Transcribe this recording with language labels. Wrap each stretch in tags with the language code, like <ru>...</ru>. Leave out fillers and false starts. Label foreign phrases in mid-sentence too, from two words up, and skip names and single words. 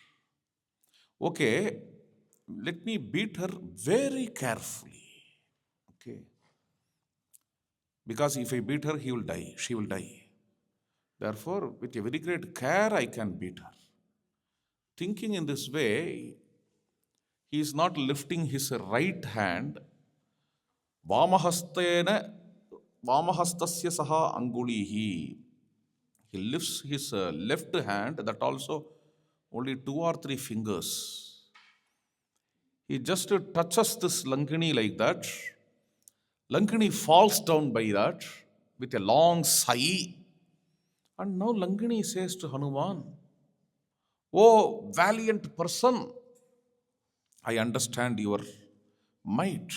<en>Okay, let me beat her very carefully. Okay. Because if I beat her, he will die, she will die. Therefore, with a very great care, I can beat her. Thinking in this way, he is not lifting his right hand.</en> <sa>Vamahastena, Vamahastasya saha angulihi.</sa> <en>He lifts his left hand, that also only 2 or 3 fingers. He just touches this Lankini like that. Lankini falls down by that with a long sigh. And now Lankini says to Hanuman, "Oh, valiant person, I understand your might.</en>